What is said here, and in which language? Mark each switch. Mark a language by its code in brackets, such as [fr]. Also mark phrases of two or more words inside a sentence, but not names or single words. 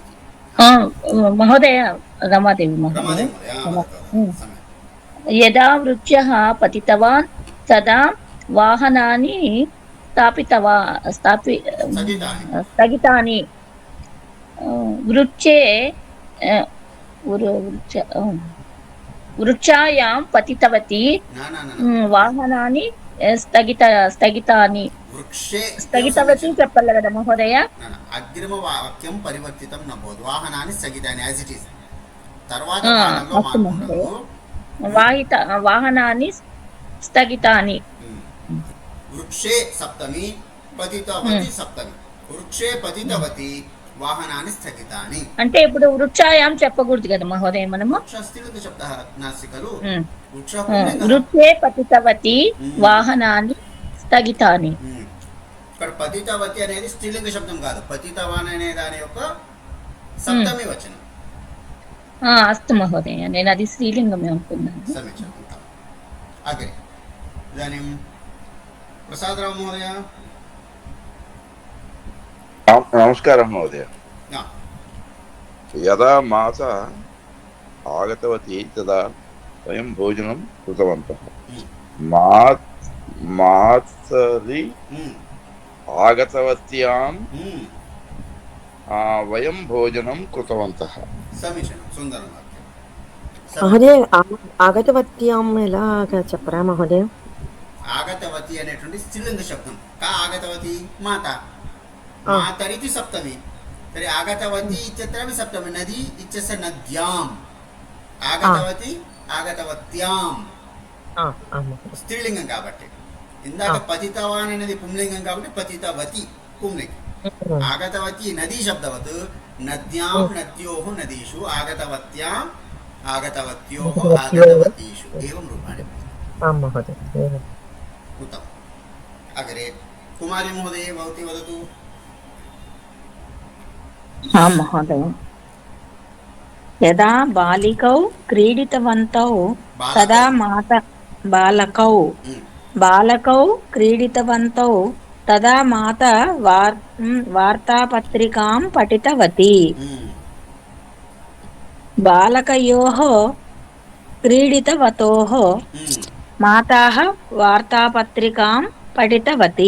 [sa] महोदय रमादेवी महोदय यदा वृक्षः पतितवान् तदा वाहनानि स्थगितानि वृक्षे वृक्षायां पतितवती वाहनानि स्थगितानि स्थगितवती [te] చెప్పాలి కదా మహోదయ [sa] అగ్రిమవాక్యం పరివర్తితం न भवति వాహనాన్ని స్థగితాని [en] as it is [sa] తర్వాత వాహనాన్ని స్థగితాని వృక్షే సప్తమి పతితవతి సప్తమి వృక్షే పతితవతి వాహనాన్ని స్థగితాని [te] అంటే ఇప్పుడు వృక్షాయాం చెప్పకూడదు కదా మహోదయ మనము [sa] స్త్రీలింగ శబ్దः నాస్తి ఖలు వృక్షే పతితవతి వాహనాన్ని స్థగితాని [te] ఇక్కడ పతితవతి అనేది స్త్రీలింగ శబ్దం కాదు పతితవాన్ అనే దాని యొక్క సప్తమి వచనం అస్తు మహోదయ నేను అది స్త్రీలింగమే అనుకున్నాను [sa] समीचीनम् अग्रे इदानीं प्रसादराव महोदय नमस्कारः महोदय यदा माता आगतवती तदा वयं भोजनं कृतवन्तः मातरि आगतवत्यां वयं भोजनं कृतवन्तः समीचीनं सुन्दरं [te] మహోదయ ఆగతవత్యాం ఎలా చెప్పరా మహోదయ ఆగతవతి అనేటువంటి స్త్రీలింగ శబ్దం [sa] का आगतवती माता मातरिति सप्तमी तर्हि आगतवती इत्यत्रापि सप्तमी नदी इत्यस्य नद्याम् आगतवती आगतवत्यां स्त्रीलिंगं [te] కాబట్టి ఇందాక పతితవాన్ అనేది పుంలింగం కాబట్టి పతితవతి పుంలింగం [sa] आगतवती नदी शब्दवत् नद्यां नद्योः नदीषु आगतवत्यां आगतवत्योः आगतवतीषु एवं रूपाणि उत्तमम् अग्रे कुमारी महोदय भवती वदतु आं महोदय यदा बालिकौ क्रीडितवन्तौ तदा माता बालकौ क्रीडितवन्तौ तदा माता वार्तापत्रिकां पठितवती बालकयोः क्रीडितवतोः माताः वार्तापत्रिकां पठितवती